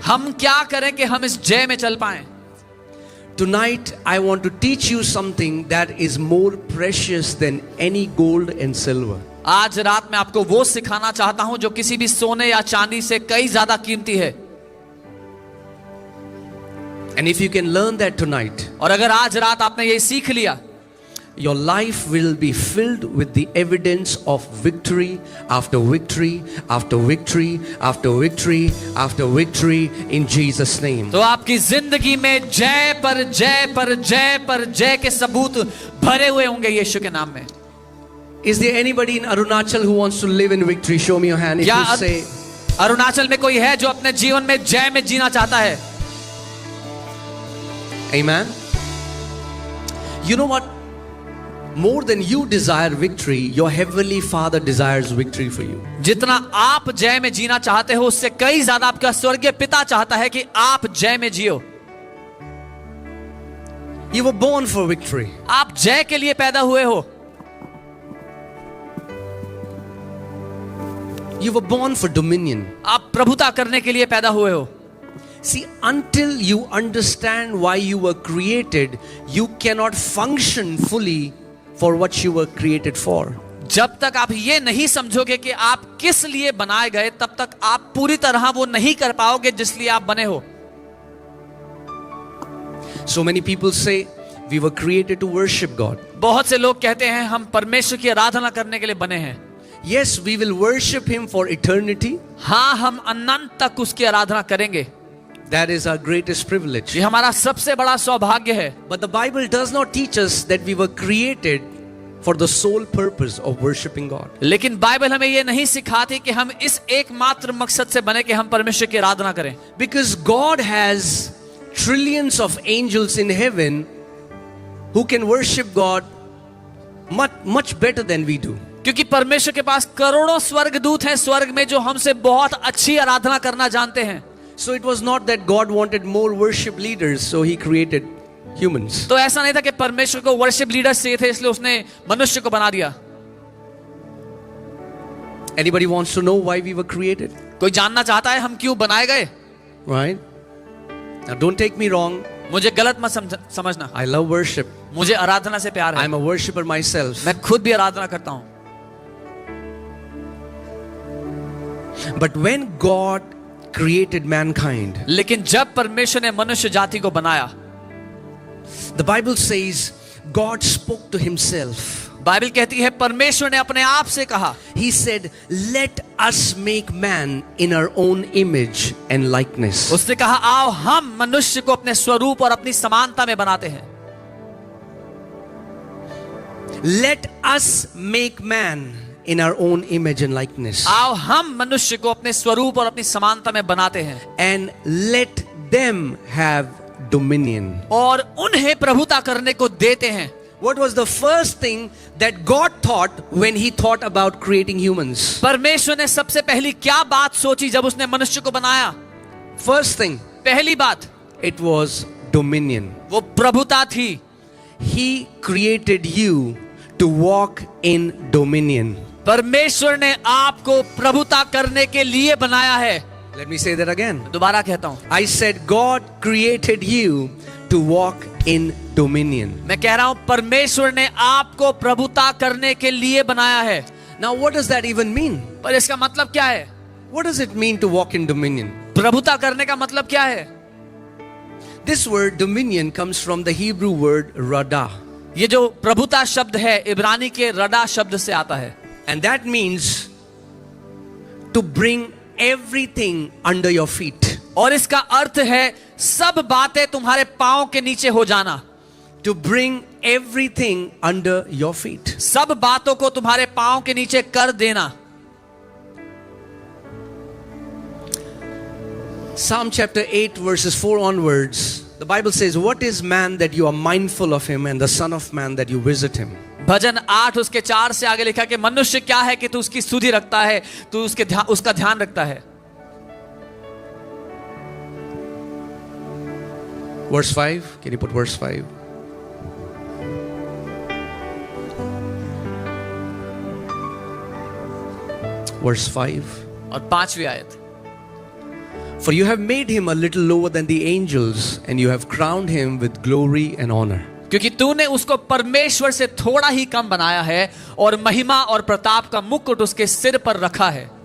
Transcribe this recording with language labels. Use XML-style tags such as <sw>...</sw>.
<hi>हम क्या करें कि हम इस जय में चल पाएं?</hi> <en>Tonight I want to teach you something that is more precious than any gold and silver.</en> <hi>आज रात मैं आपको वो सिखाना चाहता हूं जो किसी भी सोने या चांदी से कई ज्यादा कीमती है।</hi> <en>And if you can learn that tonight,</en> <hi>और अगर आज रात आपने ये सीख लिया,</hi> <en>your life will be filled with the evidence of victory after victory after victory after victory after victory in Jesus' name.</en> <hi>तो आपकी जिंदगी में जय पर जय पर जय पर जय के सबूत भरे हुए होंगे यीशु के नाम में।</hi> <en>Is there anybody in Arunachal who wants to live in victory? Show me your hand. If</en> <hi>क्या</hi> <en>you say,</en> <hi>अरुणाचल में कोई है जो अपने जीवन में जय में जीना चाहता है?</hi> <en>Amen. You know what? more than you desire victory, your heavenly Father desires victory for you.</en> <hi>जितना आप जय में जीना चाहते हो उससे कई ज्यादा आपका स्वर्गीय पिता चाहता है कि आप जय में जियो।</hi> <en>You were born for victory.</en> <hi>आप जय के लिए पैदा हुए हो।</hi> <en>You were born for dominion.</en> <hi>आप प्रभुता करने के लिए पैदा हुए हो।</hi> <en>See, until you understand why you were created, you cannot function fully for what you were created for.</en> <hi>जब तक आप ये नहीं समझोगे कि आप किस लिए बनाए गए, तब तक आप पूरी तरह वो नहीं कर पाओगे जिस लिए आप बने हो।</hi> <en>So many people say we were created to worship God.</en> <hi>बहुत से लोग कहते हैं हम परमेश्वर की आराधना करने के लिए बने हैं।</hi> <en>Yes, we will worship Him for eternity.</en> <hi>हाँ, हम अनंत तक उसकी आराधना करेंगे।</hi> <en>That is our greatest privilege.</en> <hi>ये हमारा सबसे बड़ा सौभाग्य है।</hi> <en>But the Bible does not teach us that we were created for the sole purpose of worshiping God.</en> <hi>लेकिन बाइबल हमें ये नहीं सिखाती कि हम इस एकमात्र मकसद से बने कि हम परमेश्वर की आराधना करें।</hi> <en>Because God has trillions of angels in heaven who can worship God much better than we do.</en> <hi>क्योंकि परमेश्वर के पास करोड़ों स्वर्गदूत हैं स्वर्ग में जो हमसे बहुत अच्छी आराधना करना जानते हैं।</hi> <en>So it was not that God wanted more worship leaders, so He created humans.</en> <hi>तो ऐसा नहीं था कि परमेश्वर को वर्शिप लीडर्स चाहिए थे इसलिए उसने मनुष्य को बना दिया।</hi> <en>Anybody wants to know why we were created?</en> <hi>कोई जानना चाहता है हम क्यों बनाए गए?</hi> <en>Right? Now don't take me wrong.</en> <hi>मुझे गलत मत समझना।</hi> <en>I love worship.</en> <hi>मुझे आराधना से प्यार है।</hi> <en>I'm a worshipper myself.</en> <hi>मैं खुद भी आराधना करता हूँ।</hi> <en>But when God created mankind,</en> <hi>लेकिन जब परमेश्वर ने मनुष्य जाति को बनाया,</hi> <en>the Bible says God spoke to Himself.</en> <hi>Bible कहती है परमेश्वर ने अपने आप से कहा।</hi> <en>He said, "Let us make man in our own image and likeness."</en> <hi>उसने कहा आओ हम मनुष्य को अपने स्वरूप और अपनी समानता में बनाते हैं।</hi> <en>Let us make man in our own image and likeness.</en> <hi>आओ हम मनुष्य को अपने स्वरूप और अपनी समानता में बनाते हैं।</hi> <en>And let them have dominion.</en> <hi>और उन्हें प्रभुता करने को देते हैं।</hi> <en>What was the first thing that God thought when He thought about creating humans?</en> <hi>परमेश्वर ने सबसे पहली क्या बात सोची जब उसने मनुष्य को बनाया?</hi> <en>First thing,</en> <hi>पहली बात,</hi> <en>it was dominion.</en> <hi>वो प्रभुता थी।</hi> <en>He created you to walk in dominion.</en> <hi>परमेश्वर ने आपको प्रभुता करने के लिए बनाया है।</hi> <en>Let me say that again.</en> <hi>दोबारा कहता हूं,</hi> <en>I said God created you to walk in dominion.</en> <hi>मैं कह रहा हूं परमेश्वर ने आपको प्रभुता करने के लिए बनाया है।</hi> <en>Now what does that even mean?</en> <hi>पर इसका मतलब क्या है?</hi> <en>What does it mean to walk in dominion?</en> <hi>प्रभुता करने का मतलब क्या है?</hi> <en>This word dominion comes from the Hebrew word radah.</en> <hi>ये जो प्रभुता शब्द है इब्रानी के रडा शब्द से आता है।</hi> <en>And that means to bring everything under your feet.</en> <hi>और इसका अर्थ है सब बातें तुम्हारे पांव के नीचे हो जाना।</hi> <en>To bring everything under your feet.</en> <hi>सब बातों को तुम्हारे पांव के नीचे कर देना।</hi> <en>Psalm chapter 8 verses 4 onwards, the Bible says, "What is man that you are mindful of him, and the son of man that you visit him?"</en> <hi>भजन 8 उसके 4 से आगे लिखा कि मनुष्य क्या है कि तू उसकी सुधि रखता है, तू उसका ध्यान रखता है।</hi> <en>Verse 5, can you put verse 5? Verse 5.</en> <hi>और 5वीं आयत,</hi> <en>For you have made him a little lower than the angels, and you have crowned him with glory and honor.</en> <hi>क्योंकि तूने उसको परमेश्वर से थोड़ा ही कम बनाया है और महिमा और प्रताप का मुकुट उसके सिर पर रखा है।</hi>